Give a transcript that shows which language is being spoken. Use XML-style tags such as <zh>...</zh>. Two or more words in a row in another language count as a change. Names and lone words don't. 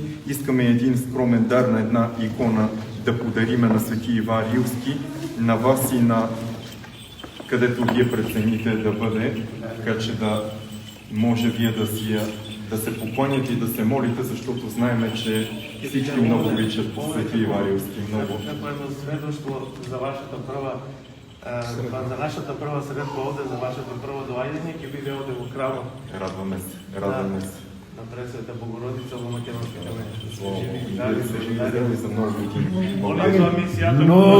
<bg>Искаме един скромен дар на една икона да подариме на свети Иван Рилски, на вас и на където вие прецените да бъде, така че да може вие да се поклоняте и да се молите, защото знаеме, че всички много обичат свети Иван Рилски. Много.</bg> <mk>Како едно сведоштво за вашата прва за нашата прва средба овде, за вашето прво доаѓање, ќе биде овде во храмот.</mk> <bg>Радваме се, радваме се.</bg> <mk>На Пресвета Богородица во Македонските Здрави за много години. Молим за мисијата.</mk>